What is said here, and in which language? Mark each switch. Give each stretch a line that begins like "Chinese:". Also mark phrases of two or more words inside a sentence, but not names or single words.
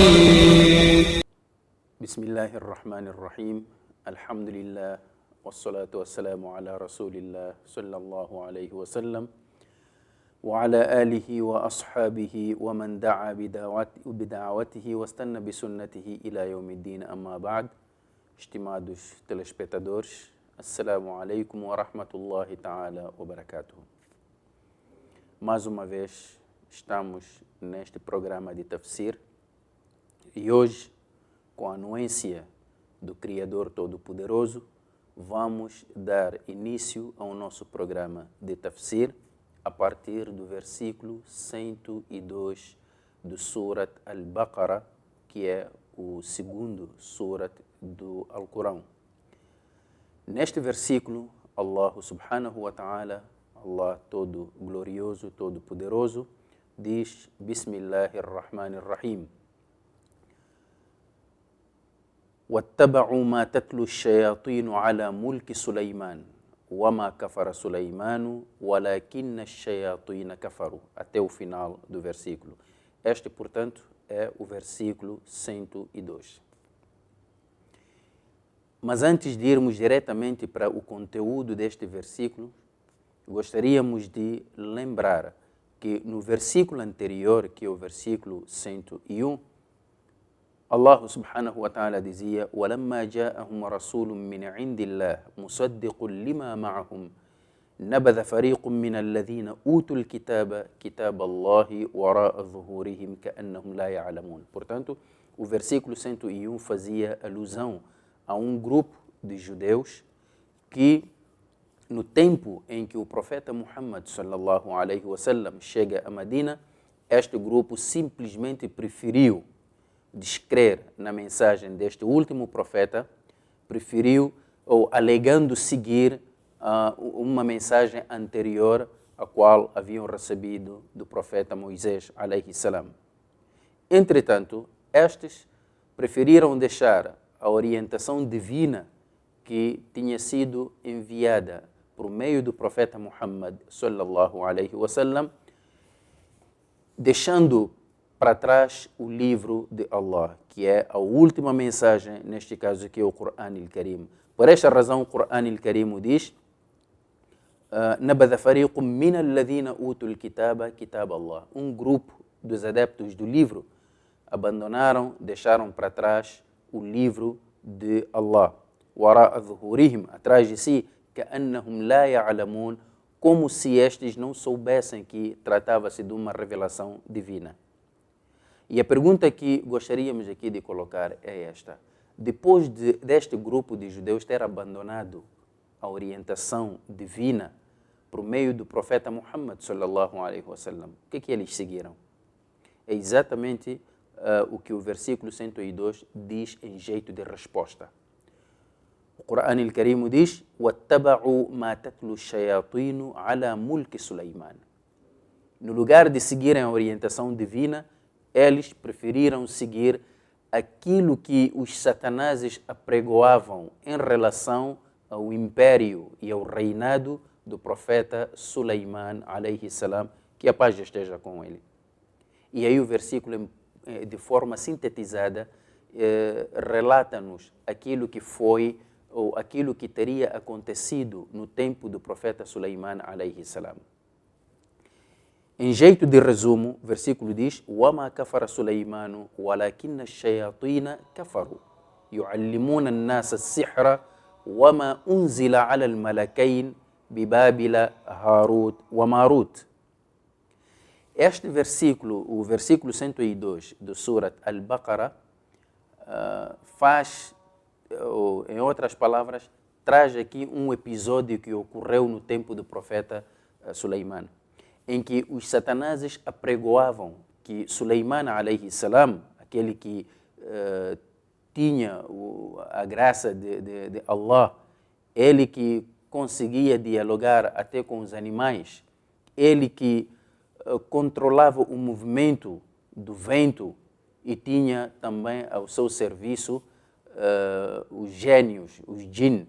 Arabic: بسم الله الرحمن الرحيم. الحمد لله والصلاة والسلام على رسول الله صلى الله عليه وسلم وعلى آله وأصحابه ومن دعا بدعوته واستنى بسنته إلى يوم الدين. أما بعد.
Portuguese: Estimados telespectadores,
Arabic: السلام عليكم ورحمة الله تعالى وبركاته.
Portuguese: Mais uma vez estamos neste programa de tafsir e hoje, com a anuência do Criador Todo-Poderoso, vamos dar início ao nosso programa de tafsir a partir do versículo 102 do Surat Al-Baqarah, que é o segundo Surat do Alcorão. Neste versículo,
Arabic: الله سبحانه وتعالى,
Portuguese: Allah todo glorioso, todo poderoso, diz:
Arabic: بسم الله الرحمن الرحيم. واتبعوا ما تتلو الشياطين على ملك سليمان وما كفر سليمان ولكن الشياطين كفروا.
Portuguese: Até o final do versículo. Este, portanto, é o versículo 102. Mas antes de irmos diretamente para o conteúdo deste versículo, gostaríamos de lembrar que no versículo anterior, que é o versículo 101, Allah subhanahu wa ta'ala dizia:
Arabic: وَلَمَّا جَاءَهُمْ رَسُولٌ مِّنْ عِنْدِ اللَّهِ مُصَدِّقٌ لِمَا مَعَهُمْ نَبَذَ فَرِيقٌ مِّنَ الَّذِينَ أُوتُوا الْكِتَابَ كِتَابَ اللَّهِ وَرَاءَ ظُهُورِهِمْ كَأَنَّهُمْ لَا يَعْلَمُونَ.
Portuguese: Portanto, o versículo 101 fazia alusão a um grupo de judeus que, no tempo em que o profeta Muhammad
Arabic: صلى الله عليه وسلم
Portuguese: chega a Medina, este grupo simplesmente preferiu descrer na mensagem deste último profeta, preferiu, ou alegando seguir uma mensagem anterior a qual haviam recebido do profeta Moisés
Arabic: عليه السلام.
Portuguese: Entretanto, estes preferiram deixar a orientação divina que tinha sido enviada por meio do profeta Muhammad
Arabic: صلى الله عليه وسلم,
Portuguese: deixando para trás o livro de Allah, que é a última mensagem, neste caso que é o Qur'an al-Karim. Por esta razão, o Qur'an al-Karim diz:
Arabic: نَبَذَ فَرِيقٌ مِّنَ الَّذِينَ أُوتُوا الْكِتَابَ كِتَابَ اللَّهِ.
Portuguese: Um grupo dos adeptos do livro abandonaram, deixaram para trás o livro de Allah.
Arabic: وَرَاءَ ظُهُورِهِمْ,
Portuguese: atrás de si,
Arabic: كَأَنَّهُمْ لَا يَعْلَمُونَ,
Portuguese: como se estes não soubessem que tratava-se de uma revelação divina. E a pergunta que gostaríamos aqui de colocar é esta: depois deste grupo de judeus ter abandonado a orientação divina por meio do profeta Muhammad
Arabic: صلى الله عليه وسلم,
Portuguese: o que eles seguiram? É exatamente o que o versículo 102 diz em jeito de resposta. O Qur'an al-Karim diz:
Arabic: وَاتَّبَعُوا مَا تَتْلُو الشَّيَاطِينُ عَلَى مُلْكِ سُلَيْمَانَ.
Portuguese: No lugar de seguirem a orientação divina, eles preferiram seguir aquilo que os satanases apregoavam em relação ao império e ao reinado do profeta Suleiman
Arabic: عليه السلام,
Portuguese: que a paz esteja com ele. E aí o versículo, de forma sintetizada, relata-nos aquilo que foi ou aquilo que teria acontecido no tempo do profeta Suleiman
Arabic: عليه السلام.
Portuguese: Em jeito de resumo, o versículo diz:
Arabic: وَمَا كَفَرَ سُلَيْمَانُ وَلَكِنَّ الشَّيَاطِينَ كَفَرُوا يُعَلِّمُونَ النَّاسَ السِّحْرَ وَمَا أُنزِلَ عَلَى الْمَلَكَيْنِ بِبَابِلَ هَارُوتَ وَمَارُوتَ.
Portuguese: Este versículo, o versículo 102 do Surat Al-Baqarah, faz, em outras palavras, traz aqui um episódio que ocorreu no tempo do profeta Suleiman, em que os satanases apregoavam que Suleiman
Arabic: عليه السلام,
Portuguese: aquele que tinha a graça de Allah, ele que conseguia dialogar até com os animais, ele que controlava o movimento do vento e tinha também ao seu serviço os gênios, os jinn.